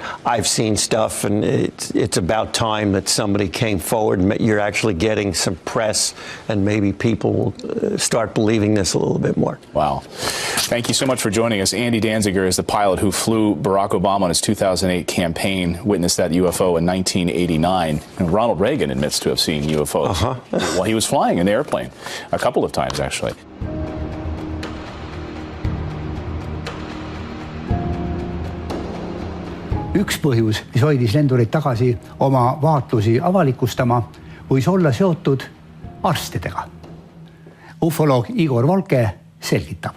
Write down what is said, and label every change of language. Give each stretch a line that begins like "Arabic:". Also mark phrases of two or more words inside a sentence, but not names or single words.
English: I've seen stuff, and it's about time that somebody came forward and you're actually getting some press, and maybe people will start believing this a little bit more. Wow. Thank you so much for joining us. Andy Danziger is the pilot who flew Barack Obama on his 2008 campaign, witnessed that UFO in 1989. And Ronald Reagan admits to have seen UFOs while he was flying in the airplane. A couple of times, actually.
Estonian: Üks põhjus, mis hoidis lendurid tagasi oma vaatlusi avalikustama, võis olla seotud arstidega. Ufoloog Igor Volke selgitab.